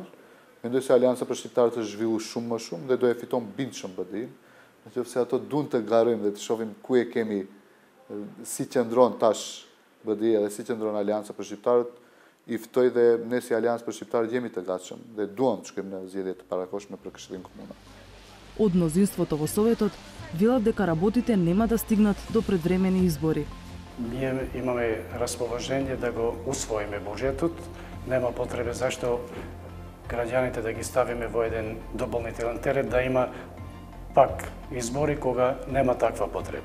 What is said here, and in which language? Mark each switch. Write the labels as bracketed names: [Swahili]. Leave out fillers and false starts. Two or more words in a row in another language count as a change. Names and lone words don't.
[Albanian] Mendoj se Alianca për Shqiptarët është zhvilluar shumë më shumë dhe do e fiton bindshëm BDI-n. Në qoftë se ato duan të garojmë dhe të shohim ku e kemi, si qëndron tash BDI dhe si qëndron Alianca për Shqiptarët, i ftoj dhe ne si Aliancë për Shqiptarët jemi të gatshëm dhe duam të shkojmë në zgjedhje të parakohshme për Këshillin Komunal. [Macedonian] Од мнозинството во Советот велат дека работите нема да стигнат до предвремени избори. Ние имаме расположение да го усвоиме буџетот, нема потреба зашто граѓаните да ги ставиме во еден дополнителен терет, да има пак избори кога нема таква потреба.